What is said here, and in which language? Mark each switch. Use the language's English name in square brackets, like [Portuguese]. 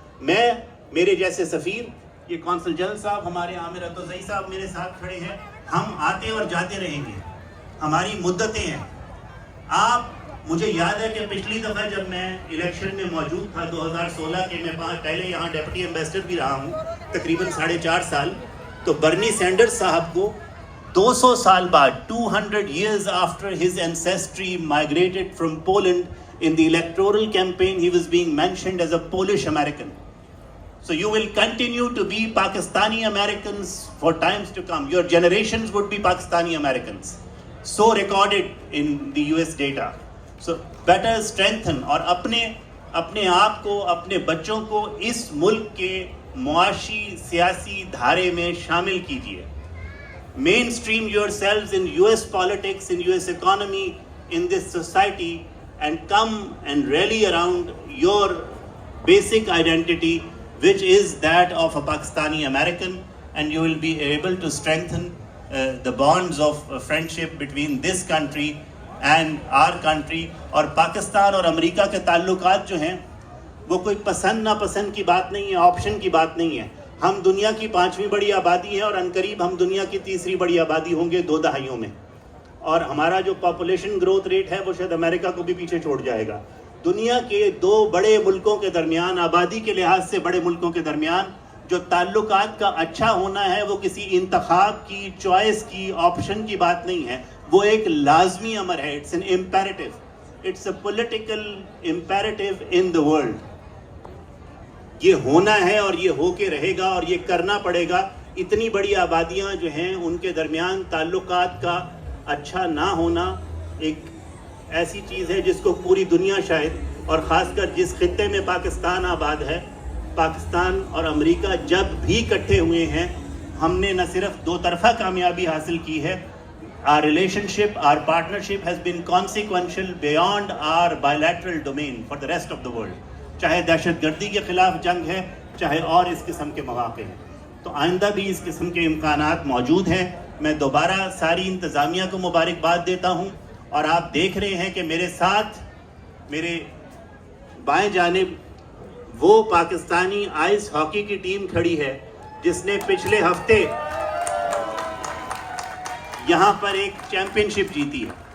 [Urdu] میں، میرے جیسے سفیر، یہ قونصل جنرل صاحب ہمارے عامر عبدالزئی صاحب میرے ساتھ کھڑے ہیں، ہم آتے اور جاتے رہیں گے. ہماری مدتیں ہیں. آپ، مجھے یاد ہے کہ پچھلی دفعہ جب میں الیکشن میں موجود تھا 2016 کے، میں پہلے یہاں ڈیپٹی ایمبیسڈر بھی رہا ہوں تقریباً 4.5 سال، تو برنی سینڈرز صاحب کو 200 سال بعد, [English] 200 years after his ancestry migrated from Poland, in the electoral campaign he was being mentioned as a Polish American. So you will continue to be Pakistani Americans for times to come. Your generations would be Pakistani Americans. So recorded in the US data. So better strengthen [Urdu] اور اپنے آپ کو, اپنے بچوں کو اس ملک کے معاشی سیاسی دھارے میں شامل کیجیے. [English] Mainstream yourselves in US politics, in US economy, in this society, and come and rally around your basic identity, which is that of a Pakistani American, and you will be able to strengthen the bonds of friendship between this country and our country. [Urdu] اور پاکستان اور امریکہ کے تعلقات جو ہیں وہ کوئی پسند ناپسند کی بات نہیں ہے, آپشن کی بات نہیں ہے. ہم دنیا کی 5ویں بڑی آبادی ہیں اور عنقریب ہم دنیا کی 3ری بڑی آبادی ہوں گے 2 دہائیوں میں, اور ہمارا جو پاپولیشن گروتھ ریٹ ہے وہ شاید امریکہ کو بھی پیچھے چھوڑ جائے گا. دنیا کے 2 بڑے ملکوں کے درمیان, آبادی کے لحاظ سے بڑے ملکوں کے درمیان جو تعلقات کا اچھا ہونا ہے وہ کسی انتخاب کی, چوائس کی, آپشن کی بات نہیں ہے, وہ ایک لازمی امر ہے. [English] It's an imperative, it's a political imperative in the world. [Urdu] یہ ہونا ہے اور یہ ہو کے رہے گا اور یہ کرنا پڑے گا. اتنی بڑی آبادیاں جو ہیں ان کے درمیان تعلقات کا اچھا نہ ہونا ایک ایسی چیز ہے جس کو پوری دنیا شاید, اور خاص کر جس خطے میں پاکستان آباد ہے, پاکستان اور امریکہ جب بھی اکٹھے ہوئے ہیں ہم نے نہ صرف 2 طرفہ کامیابی حاصل کی ہے. [English] Our relationship, our partnership has been consequential beyond our bilateral domain for the rest of the world. [Urdu] چاہے دہشت گردی کے خلاف جنگ ہے, چاہے اور اس قسم کے مواقع ہیں. تو آئندہ بھی اس قسم کے امکانات موجود ہیں. میں دوبارہ ساری انتظامیہ کو مبارکباد دیتا ہوں, اور آپ دیکھ رہے ہیں کہ میرے ساتھ میرے بائیں جانب وہ پاکستانی آئس ہاکی کی ٹیم کھڑی ہے جس نے پچھلے ہفتے یہاں پر ایک چیمپئن شپ جیتی ہے.